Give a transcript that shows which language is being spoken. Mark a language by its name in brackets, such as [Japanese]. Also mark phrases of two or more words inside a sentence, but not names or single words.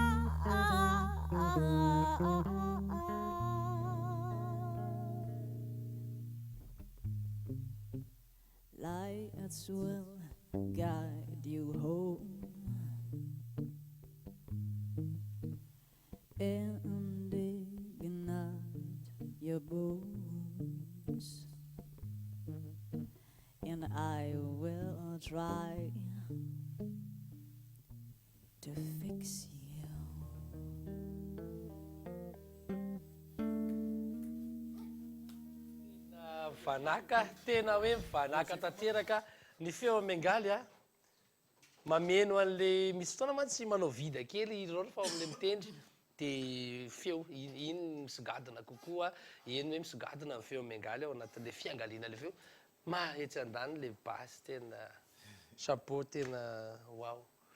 [English] lights will guide you home and ignite your bones, and I will try to fix you. [Malagasy] Vanaka tena hoe vanaka tanteraka ny feo mengaly a mameno an'le misy fotoana mantsy manao vida kely ireo fa am'le mitendry de feo iny misigadina kokoa, iny hoe misigadina ny feo mengaly ao anatin'le fiangaliana le feo mahetsy andany le basy tena chapeau tena wow.